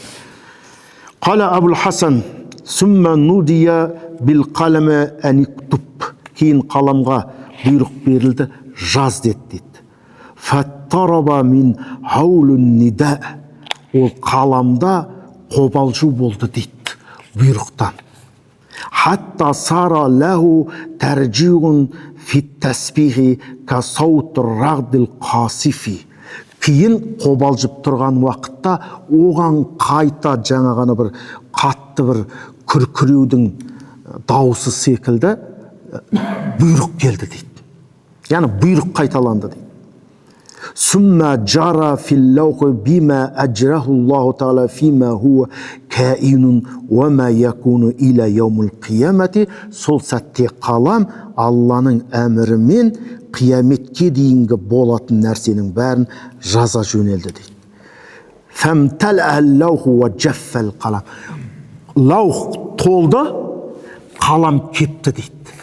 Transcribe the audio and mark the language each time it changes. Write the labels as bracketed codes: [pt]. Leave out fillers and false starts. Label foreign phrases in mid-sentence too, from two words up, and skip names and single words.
[ar] قال أبو الحسن ثم نودي بالقلم أن اكتب. [kk] Кейін қаламға бұйрық берілді, жаз деді. [ar] فاضطرب من هول النداء. [kk] Ол қаламда қобалжу болды дейді бұйрықтан. [ar] حتى صار له ترجيع في التسبيح كصوت الرعد القاصف. [kk] Кейін қобалжып тұрған уақытта оған қайта жаңағаны бір қатты бір күркіреудің дауысы секілді бұйрық келді дейді. Яғни бұйрық қайталанды дейді. [ar] ثم جرى في اللوح بما أجراه الله تعالى فيما هو كائن وما يكون إلى يوم القيامة. [kk] Сол сәтте қалам Алланың әмірімен қияметке дейінгі болатын нәрсенің бәрін жаза жөнелді дейді. [ar] فامتلأ اللوح وجف القلم. [kk] Лаух толды, қалам кепті дейді.